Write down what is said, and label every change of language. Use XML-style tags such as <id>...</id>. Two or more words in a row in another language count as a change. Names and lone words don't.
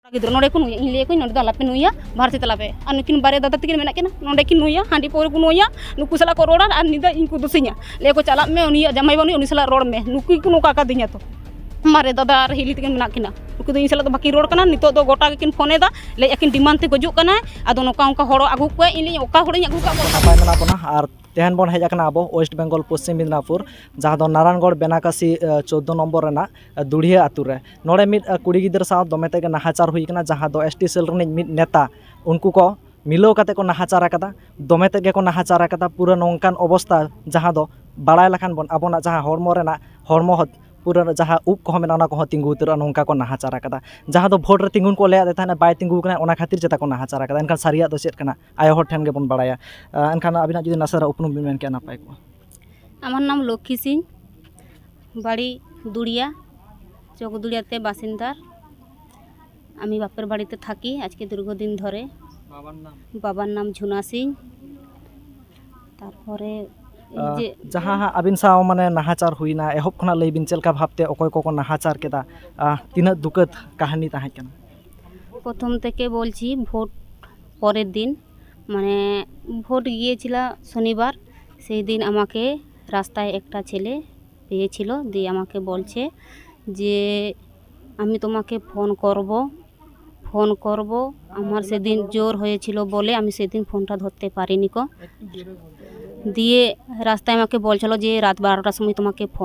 <sat>गिद्रो नोडे को नुया इले को नोडे दला पे नुया भारती तला पे और नुकिन बारे दादा तकिन मेना केना नोडे की नुया हांडी पोर को नुया नुकु सला को रोड़ा और निदा इनको दुसिया ले को चला में उनिया जमाई बनी उनी सला रोड में नुकु को नुका का दिया तो मारे दादा और हिली तकिन मेना केना नुकु दो इन सला तो बाकी रोड कना नितो दो गोटा किन फोने दा ले अकिन डिमांड ते गजुक कना आदो नोका उनका होड़ो आगु को इली ओका होड़ो आगु का नापाय मेना कोना और तेहन बन हेज आकना अब वेस्ट बेंगल पश्चिम मिदनापुर जहाँ दो नारायणगढ़ बेनाकासी 14 नम्बर रेना दुढ़िया आतु रे नोड़े मिद कुड़ी गिदर साव दमेते के नाहाचार हुई कना जहाँ दो एसटी सेल रनिज मिद नेता उनको को मिलो काते को नाहाचार आकदा दमेते के को नाहाचार आकदा पूरा नोंकान अवस्था जहाँ दो बाड़ाय लखान बन आबोना जहाँ हरमो रेना हरमो पूरा जहाँ उप को मेना ओना को तिंगु उतर नोंका को नाहाचार आकदा जहाँ दो भोट रे तिंगुन को ले थाने बाय तिंगु कना ओना खातिर चेता को नाहाचार आकदा एनखान सारिया दो चेत कना आयो हर ठेन के बन बाड़ाया एनखान अबिना जुदी नासरा उपनुम बिन मेन के नापाय को</sat> <bn>আমার নাম লক্ষ্মী সিং বাড়ি দুড়িয়া চকদুড়িয়াতে বাসিন্দার আমি বাপের বাড়িতে থাকি আজকে দীর্ঘদিন ধরে বাবার নাম ঝুনা সিং তারপরে</bn> <sat>जहाँ आबिन साव माने नाहाचार हुईना एहब खना लैबिन चलका भाबते अकय को नाहाचार केदा तीन दुखद कहानी ताहे केना</sat> <bn>প্রথম থেকে বলছি ভোট পরের দিন মানে ভোট গিয়েছিল শনিবার সেই দিন আমাকে রাস্তায় একটা ছেলে পেয়েছিল দিয়ে আমাকে বলছে যে আমি তোমাকে ফোন করব আমার সেদিন জ্বর হয়েছিল বলে আমি সেদিন ফোনটা ধরতে পারিনি কো দিয়ে রাস্তায় আমাকে বলছিল যে রাত 12টার সময় তোমাকে ফোন</bn>